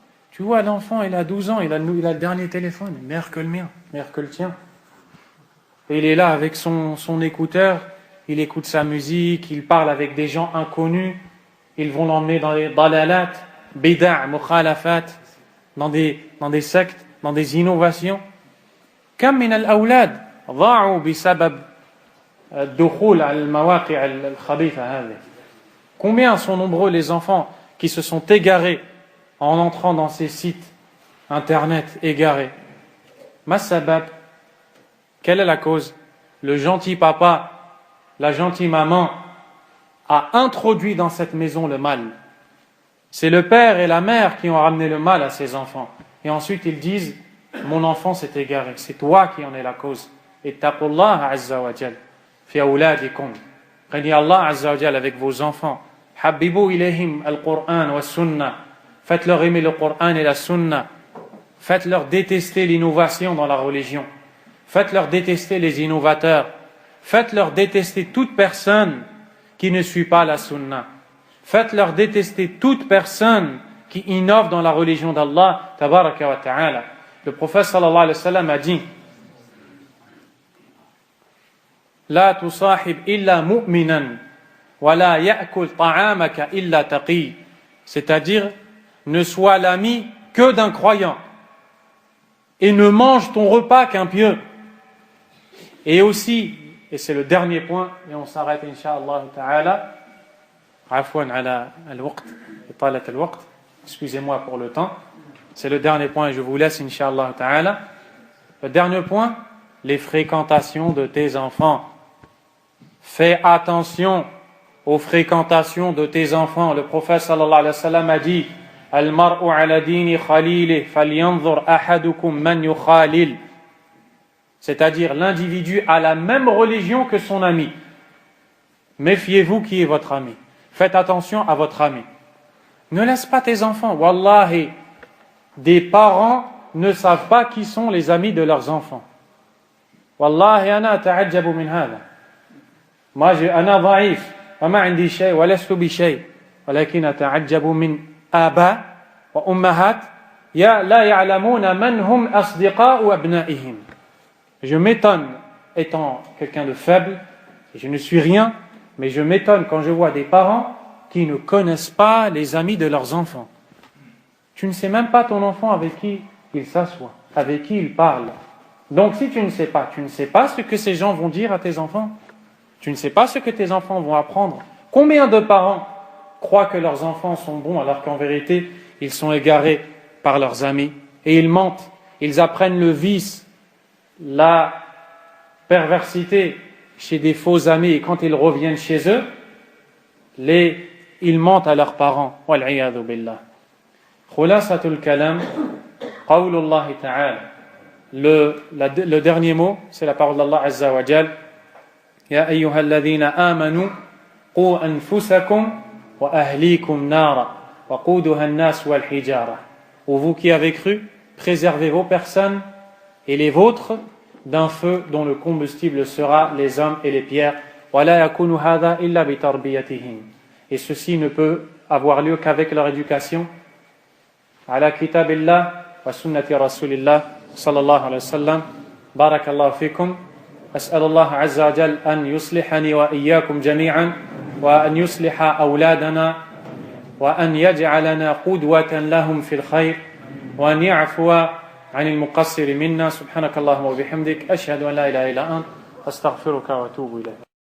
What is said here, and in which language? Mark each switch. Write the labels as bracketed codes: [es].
[fr] Tu vois, l'enfant, il a 12 ans, il a le dernier téléphone, meilleur que le mien, meilleur que le tien. Et il est là avec son écouteur, il écoute sa musique, il parle avec des gens inconnus, ils vont l'emmener dans les [ar] dalalat, bida', mukhalafat, [fr] dans des sectes, dans des innovations. [ar] Kam min al-awlad ضاعوا بسبب الدخول على المواقع الخبيثة هذه. [fr] Combien sont nombreux les enfants qui se sont égarés en entrant dans ces sites internet égarés? [ar] Masabab, [fr] quelle est la cause? Le gentil papa, la gentille maman a introduit dans cette maison le mal. C'est le père et la mère qui ont ramené le mal à ses enfants. Et ensuite ils disent mon enfant s'est égaré, c'est toi qui en es la cause. [ar] Ittaqullah azza wa jal fi awladikum. [fr] Craignez Allah azza wa jal avec vos enfants. [ar] Habbibu ilayhim al-Qur'an wa sunnah. [fr] Faites-leur aimer le Qur'an et la sunnah. Faites-leur détester l'innovation dans la religion. Faites-leur détester les innovateurs. Faites-leur détester toute personne qui ne suit pas la sunnah. Faites-leur détester toute personne qui innove dans la religion d'Allah tabaraka wa ta'ala. Le prophète sallallahu alayhi wa sallam a dit [ar] لا تصاحب إلا مؤمنا ولا يأكل طعامك إلا تقي. [fr] C'est-à-dire, ne sois l'ami que d'un croyant et ne mange ton repas qu'un pieux. Et aussi, et c'est le dernier point, et on s'arrête incha'Allah ta'ala, [ar] afwan ala al-waqt, italat al-waqt, [fr] excusez-moi pour le temps, c'est le dernier point et je vous laisse incha'Allah ta'ala. Le dernier point, les fréquentations de tes enfants. Fais attention aux fréquentations de tes enfants. Le prophète sallallahu alayhi wa sallam a dit [ar] Al-mar'u ala dini khalili falyanzur ahadukum man yukhalil. [fr] C'est-à-dire l'individu a la même religion que son ami. Méfiez-vous qui est votre ami. Faites attention à votre ami. Ne laisse pas tes enfants. Wallahi, des parents ne savent pas qui sont les amis de leurs enfants. [ar] Wallahi ana ata'ajjabu min hada. [fr] Moi [ar] ana ضعيف وما عندي شيء ولست بشيء ولكن أتعجب من آباء وأمهات لا يعلمون من هم أصدقاء أبنائهم. [fr] Je m'étonne, étant quelqu'un de faible, et je ne suis rien, mais je m'étonne quand je vois des parents qui ne connaissent pas les amis de leurs enfants. Tu ne sais même pas ton enfant avec qui il s'assoit, avec qui il parle. Donc si tu ne sais pas ce que ces gens vont dire à tes enfants. Tu ne sais pas ce que tes enfants vont apprendre. Combien de parents croient que leurs enfants sont bons alors qu'en vérité, ils sont égarés par leurs amis et ils mentent. Ils apprennent le vice, la perversité chez des faux amis et quand ils reviennent chez eux, ils mentent à leurs parents. [ar] Wal'iyadhu billah. Khulasatul kalam, qawlullahi ta'ala. [fr] Le dernier mot, c'est la parole d'Allah Azza wa Jal. [ar] يا أيها الذين آمنوا قوا أنفسكم وأهليكم نارا وقودها الناس والحجارة. [fr] Ô vous qui avez cru, préservez vos personnes et les vôtres d'un feu dont le combustible sera les hommes et les pierres. [ar] ولا يكون هذا إلا بتربيتهم. [fr] Et ceci ne peut avoir lieu qu'avec leur éducation. [ar] على كتاب الله وسنة رسول الله صلى الله عليه وسلم. بارك الله فيكم. أسأل الله عز وجل أن يصلحني وإياكم جميعا وأن يصلح أولادنا وأن يجعلنا قدوة لهم في الخير وأن يعفو عن المقصر منا. سبحانك اللهم وبحمدك أشهد أن لا إله إلا أنت أستغفرك وأتوب إليك.